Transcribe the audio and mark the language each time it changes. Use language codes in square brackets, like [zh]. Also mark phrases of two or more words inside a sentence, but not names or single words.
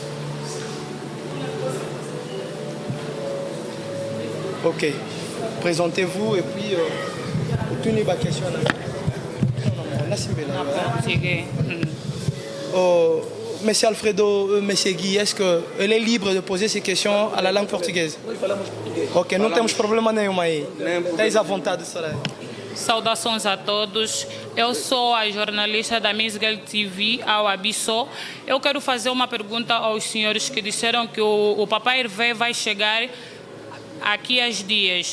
[fr] Ok. Présentez-vous et puis tenez ma question. Monsieur Alfredo, Monsieur Guy, est-ce qu'elle est libre de poser ces questions à la langue portugaise? [pt] Ok, não temos problema nenhum aí. Tens à vontade, Soraya. Saudações a todos. Eu sou a jornalista da Miss Girl TV, Awa Bisso. Eu quero fazer uma pergunta aos senhores que disseram que o Papai Hervé vai chegar aqui às dias.